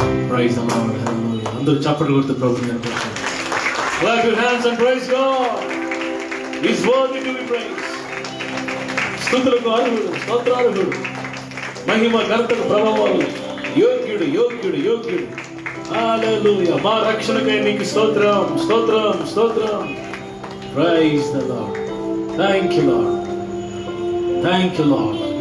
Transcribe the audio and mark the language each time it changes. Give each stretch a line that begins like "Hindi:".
English: Praise the Lord. Hallelujah.
Telugu: అందరూ చప్పట్లు కొడుతూ ప్రభువుని కనపరచండి.
English: Clap your hands and praise God. He's worthy to be praised.
Telugu: స్తుతులకు అర్హుడు, స్తోత్రార్హుడు, మహిమ ఘనతకు ప్రభావాలు యోగ్యుడు యోగ్యుడు యోగ్యుడు. హల్లెలూయా. మా రక్షణకై నీకు స్తోత్రం స్తోత్రం స్తోత్రం.
English: Praise the Lord. Thank you Lord. Thank you Lord.